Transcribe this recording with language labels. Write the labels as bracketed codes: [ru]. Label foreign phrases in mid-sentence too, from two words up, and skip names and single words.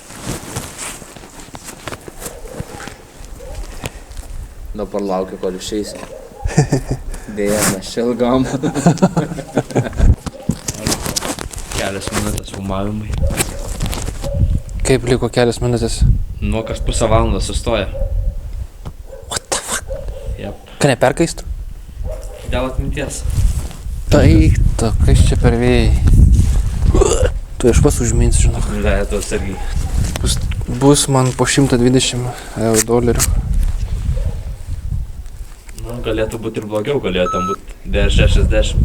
[lt] Dabar laukiu, kol išeis. Dėja, mes čia ilgam. Kelias minutės filmavimai. Kaip liko kelias minutės? Nu, kas pusę valandos sustoja. [en] What the fuck? [lt] Jep. Ką neperkaistų? Dėl atminties. Tai, kas čia per vėjai? Tu aš pas užminsiu, žinok. Leidos irgi. Bus man po 120 $. Nu, galėtų būti ir blogiau, galėjo tam būti DR60.